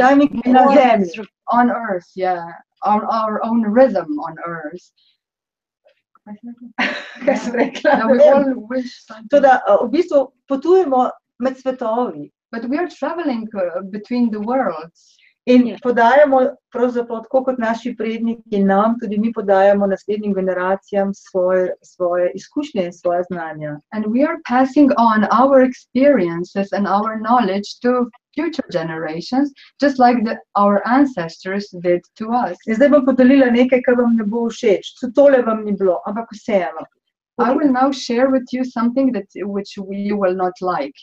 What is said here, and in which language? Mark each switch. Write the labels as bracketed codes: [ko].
[sl] Timing je na zemlji. [en] On earth, yeah. Our own rhythm on earth. [sl] Kaj sem rekla? [en] Yeah, we all wish something. [sl] Toda, v bistvu potujemo med svetovi. [en] But we are traveling between the worlds. [sl] In podajamo, pravzaprav tako kot naši predniki nam, tudi mi podajamo naslednjim generacijam svoje izkušnje in svoje znanja. [en] And we are passing on our experiences and our knowledge to future generations, just like our ancestors did to us. [sl] In zdaj bom podelila nekaj, kar vam ne bo všeč. Tole vam ni bilo, ampak vseeno. [en] I will now share with you something which you will not like.